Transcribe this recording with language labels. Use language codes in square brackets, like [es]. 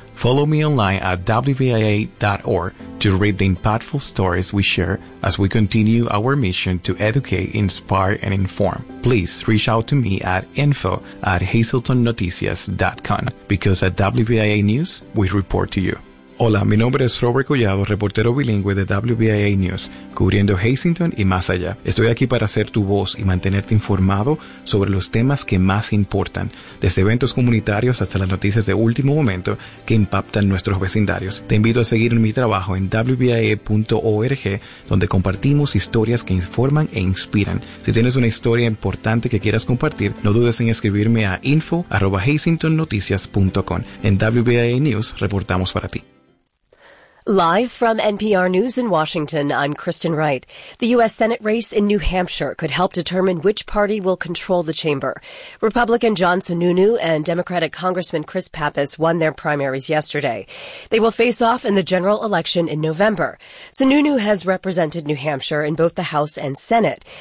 [en] Follow me online at WBIA.org to read the impactful stories we share as we continue our mission to educate, inspire, and inform. Please reach out to me at info@hazeltonnoticias.com because at WBIA News, we report to you. [es] Hola, mi nombre es Robert Collado, reportero bilingüe de WBIA News, cubriendo Hazleton y más allá. Estoy aquí para ser tu voz y mantenerte informado sobre los temas que más importan, desde eventos comunitarios hasta las noticias de último momento que impactan nuestros vecindarios. Te invito a seguir en mi trabajo en WBIA.org, donde compartimos historias que informan e inspiran. Si tienes una historia importante que quieras compartir, no dudes en escribirme a info@hazeltonnoticias.com. En WBIA News, reportamos para ti. [en] Live from NPR News in Washington, I'm Kristen Wright. The U.S. Senate race in New Hampshire could help determine which party will control the chamber. Republican John Sununu and Democratic Congressman Chris Pappas won their primaries yesterday. They will face off in the general election in November. Sununu has represented New Hampshire in both the House and Senate.